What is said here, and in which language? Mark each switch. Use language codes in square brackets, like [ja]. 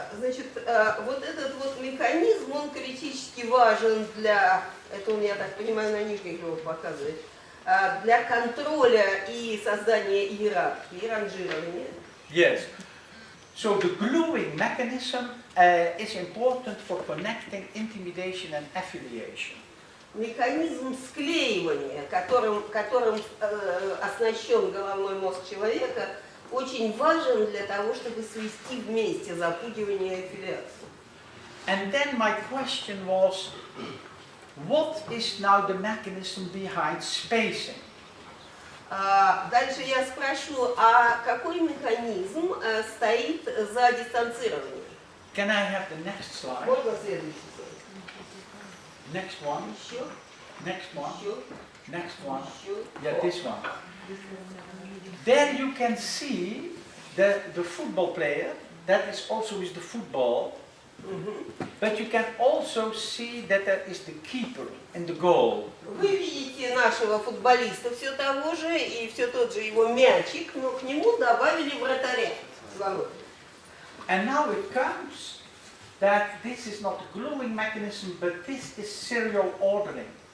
[ru] значит, вот этот вот механизм, он критически важен для, это он, я так понимаю, на нижних его показывает, для контроля и создания иерархии, ранжирования. [en] yes. So the gluing mechanism is important for connecting intimidation and affiliation. [ru] Механизм склеивания, которым оснащен головной мозг человека, очень важен для того, чтобы свести вместе запугивание и аффилиацию. [en] And then my question was, what is now the mechanism behind spacing? [ru] Дальше я спрошу, а какой механизм стоит за дистанцированием? [en] Can I have the next slide? [ru] Можно следующий слайд? [en] Next one. [ru] Еще? [en] Next one. [ru] Еще? [en] Next one. [ru] Еще? [en] Yeah, this one. There you can see the football player, that is also is the football, but you can also see that there is the keeper in the goal. [ru] Вы видите нашего футболиста все того же, и все тот же его мячик, но к нему добавили вратаря. [en] And now it comes that this is not a gluing mechanism, but this is serial ordering.